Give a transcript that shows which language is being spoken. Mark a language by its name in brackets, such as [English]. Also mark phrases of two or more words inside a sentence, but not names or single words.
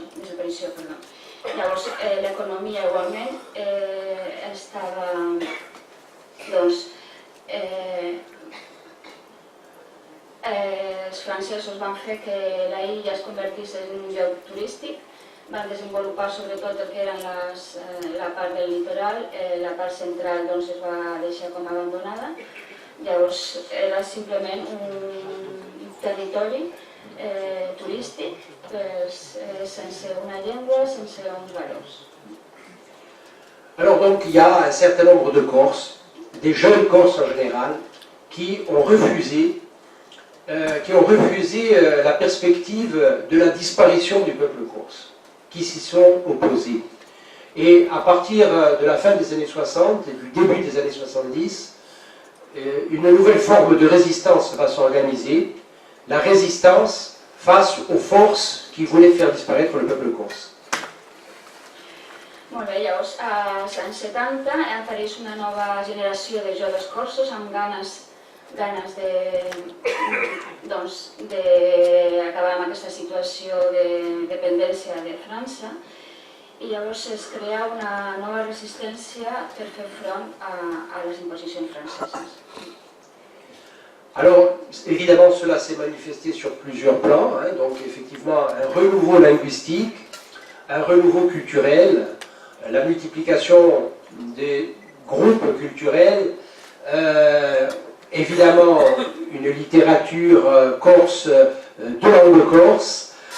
[Catalan] Llavors l'economia igualment estava, els francesos van fer que la illa es convertís en un lloc turístic, van desenvolupar sobretot el que eren la part del litoral, la part central es va deixar com abandonada. Llavors era simplement un territori turístic sense una llengua, sense uns valors. [French] Alors donc il y a un certain nombre de Corses, des jeunes Corses en général, qui ont refusé la perspective de la disparition du peuple corse, qui s'y sont opposés. Et à partir de la fin des années 60 et du début des années 70, une nouvelle forme de résistance va s'organiser, la résistance face aux forces qui voulaient faire disparaître le peuple corse. [Catalan] Molt bé, llavors als anys 70 apareix una nova generació de joves corsos amb ganes d'acabar amb aquesta situació de dependència de França, i llavors es crea una nova resistència per fer front a les imposicions franceses. [French] Alors, évidemment, cela s'est manifesté sur plusieurs plans, donc effectivement un renouveau linguistique, un renouveau culturel, la multiplication des groupes culturels, évidemment une littérature corse, de langue corse,